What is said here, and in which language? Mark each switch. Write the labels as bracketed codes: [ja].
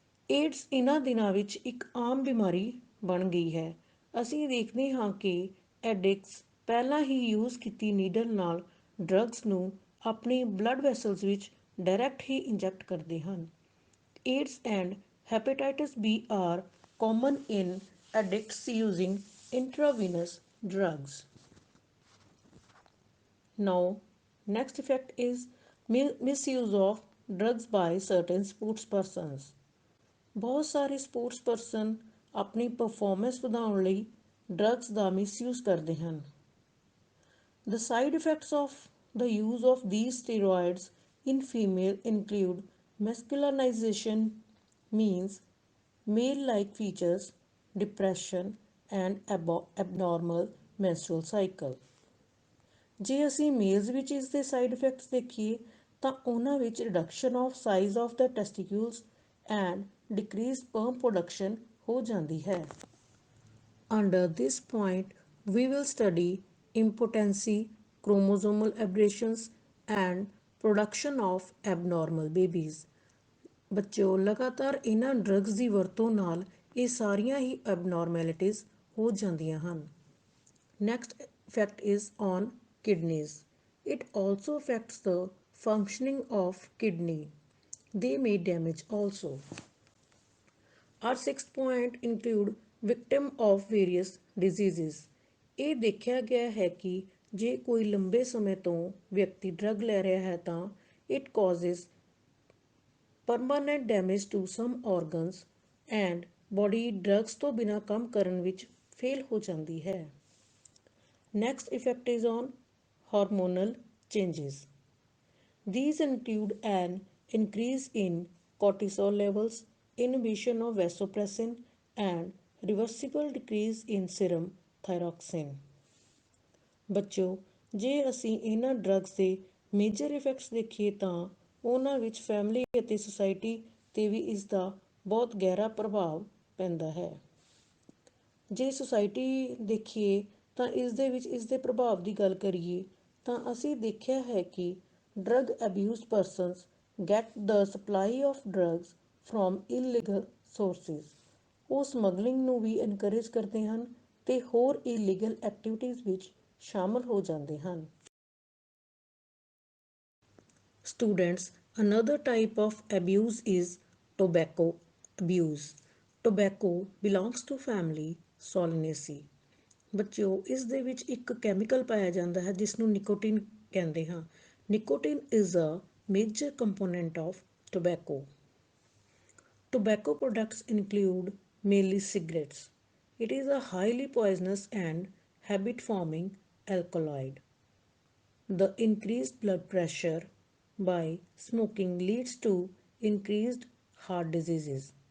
[pa] AIDS ਇਹਨਾਂ ਦਿਨਾਂ ਵਿੱਚ ਇੱਕ ਆਮ ਬਿਮਾਰੀ ਬਣ ਗਈ ਹੈ। ਅਸੀਂ ਦੇਖਦੇ ਹਾਂ ਕਿ ਐਡਿਕਟਸ ਪਹਿਲਾਂ ਹੀ ਯੂਜ਼ ਕੀਤੀ ਨੀਡਲ ਨਾਲ ਡਰੱਗਸ ਨੂੰ ਆਪਣੀ ਬਲੱਡ ਵੈਸਲਸ ਵਿੱਚ ਡਾਇਰੈਕਟ ਹੀ ਇੰਜੈਕਟ ਕਰਦੇ ਹਨ। [en] AIDS and hepatitis B are common in addicts using intravenous drugs. Now, next effect is misuse of drugs by certain sports persons. [pa] ਬਹੁਤ ਸਾਰੇ ਸਪੋਰਟਸ ਪਰਸਨ ਆਪਣੀ ਪਰਫਾਰਮੈਂਸ ਵਧਾਉਣ ਲਈ ਡਰੱਗਸ ਦਾ ਮਿਸਯੂਜ਼ ਕਰਦੇ ਹਨ। [en] The side effects of the use of these steroids in female include masculinization, means male-like features, depression, and abnormal menstrual cycle. [pa] ਜੇ ਅਸੀਂ mails ਵਿੱਚ ਇਸ ਦੇ ਸਾਈਡ ਇਫੈਕਟਸ ਦੇਖੀਏ ਤਾਂ ਉਹਨਾਂ ਵਿੱਚ [en] reduction of size of the testicles and decrease sperm production [pa] ਹੋ ਜਾਂਦੀ ਹੈ। [en] Under this point we will study impotency, chromosomal aberrations, and production of abnormal babies. [pa] ਬੱਚਿਓ ਲਗਾਤਾਰ ਇਹਨਾਂ ਡਰੱਗਸ ਦੀ ਵਰਤੋਂ ਨਾਲ ਇਹ ਸਾਰੀਆਂ ਹੀ ਐਬਨੋਰਮੈਲਿਟੀਜ਼ ਹੋ ਜਾਂਦੀਆਂ ਹਨ। [en] Next effect is on kidneys. It also affects the functioning of kidney. They may damage also. Our sixth point include victim of various diseases. [pa] ਇਹ ਦੇਖਿਆ ਗਿਆ ਹੈ ਕਿ ਜੇ ਕੋਈ ਲੰਬੇ ਸਮੇਂ ਤੋਂ ਵਿਅਕਤੀ ਡਰੱਗ ਲੈ ਰਿਹਾ ਹੈ ਤਾਂ [en] it causes permanent damage to some organs and body [pa] drugs ਤੋਂ ਬਿਨਾਂ ਕੰਮ ਕਰਨ ਵਿੱਚ ਫੇਲ ਹੋ ਜਾਂਦੀ ਹੈ। [en] Next effect is on hormonal changes. These include an increase in cortisol levels, inhibition of vasopressin, and reversible decrease in serum thyroxine. [pa] ਬੱਚਿਓ ਜੇ ਅਸੀਂ ਇਹਨਾਂ ਡਰੱਗਸ ਦੇ ਮੇਜਰ ਇਫੈਕਟਸ ਦੇਖੀਏ ਤਾਂ ਉਹਨਾਂ ਵਿੱਚ ਫੈਮਿਲੀ ਅਤੇ ਸੁਸਾਇਟੀ 'ਤੇ ਵੀ ਇਸ ਦਾ ਬਹੁਤ ਗਹਿਰਾ ਪ੍ਰਭਾਵ ਪੈਂਦਾ ਹੈ। ਜੇ ਸੁਸਾਇਟੀ ਦੇਖੀਏ ਤਾਂ ਇਸ ਦੇ ਵਿੱਚ ਇਸ ਦੇ ਪ੍ਰਭਾਵ ਦੀ ਗੱਲ ਕਰੀਏ ਤਾਂ ਅਸੀਂ ਦੇਖਿਆ ਹੈ ਕਿ [en] drug abuse persons get the supply of drugs from illegal sources. [pa] ਉਹ ਸਮਗਲਿੰਗ ਨੂੰ ਵੀ ਇਨਕਰੇਜ ਕਰਦੇ ਹਨ ਤੇ ਹੋਰ ਇਲੀਗਲ ਐਕਟੀਵਿਟੀਜ਼ ਵਿੱਚ ਸ਼ਾਮਲ ਹੋ ਜਾਂਦੇ ਹਨ। [en] Students, another type of abuse is tobacco abuse. Tobacco belongs to family Solanaceae। [pa] ਬੱਚਿਓ ਇਸ ਦੇ ਵਿੱਚ ਇੱਕ ਕੈਮੀਕਲ ਪਾਇਆ ਜਾਂਦਾ ਹੈ ਜਿਸ ਨੂੰ ਨਿਕੋਟਿਨ ਕਹਿੰਦੇ ਹਾਂ। [en] Nicotine is a major component of tobacco. Tobacco products include mainly cigarettes. It is a highly poisonous and habit-forming alkaloid. The increased blood pressure by smoking leads to increased heart diseases।